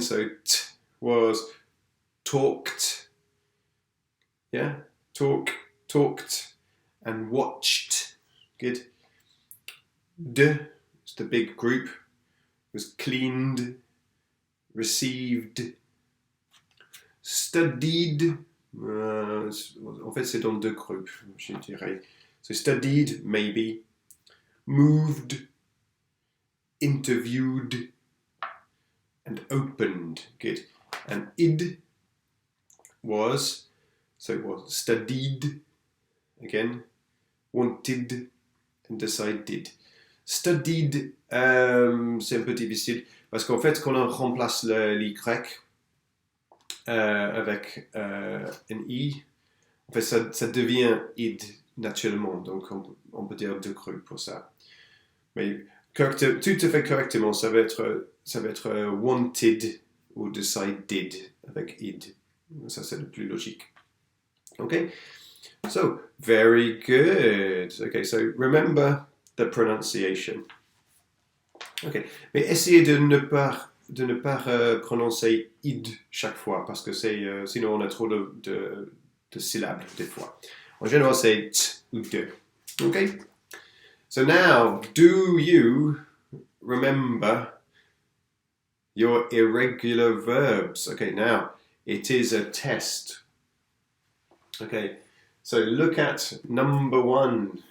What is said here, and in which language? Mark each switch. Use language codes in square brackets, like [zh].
[en] So t was talked, yeah, talked, and watched. Good. D is the big group. Was cleaned, received, studied. [fr] En fait, c'est dans deux groupes, je dirais. [en] So studied, maybe. Moved, interviewed, and opened. Good. And id was, so it was studied, again, wanted, and decided. [fr] Studied, c'est un peu difficile, parce qu'en fait, quand on remplace l'y avec un i, en fait, ça devient id naturellement, donc on peut dire deux groupes pour ça. Mais tout à fait correctement, ça va être wanted ou decided avec id. Ça, c'est le plus logique. Okay? [en] So, very good. Okay, so remember the pronunciation. [fr] Okay, mais essayez de ne pas prononcer id chaque fois, parce que sinon on a trop de syllabes des fois. En général, c'est t ou de. Okay? [en] So now, do you remember your irregular verbs? Okay, now, it is a test. Okay, so look at number 1.